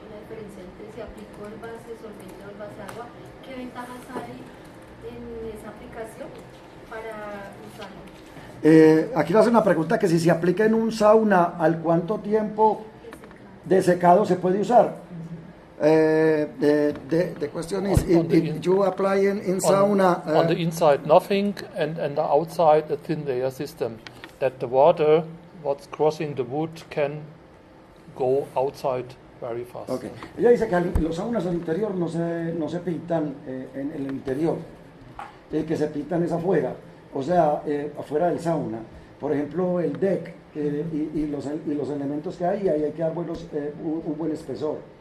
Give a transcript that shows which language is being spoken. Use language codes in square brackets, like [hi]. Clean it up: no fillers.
[es] La diferencia entre si aplico el base solvente o el base agua, ¿qué ventajas hay en esa aplicación para usarlo? Aquí nos hace una pregunta que si se aplica en un sauna, ¿al cuánto tiempo de secado se puede usar? [en] The question is, if you apply in sauna... on the inside nothing, and the outside a thin layer system, that the water what's crossing the wood can go outside very fast. Okay. [es] Ella dice que los saunas al interior no se pintan en el interior, que se pintan es afuera. O sea, afuera del sauna, por ejemplo, el deck y los elementos que hay que dar un buen espesor.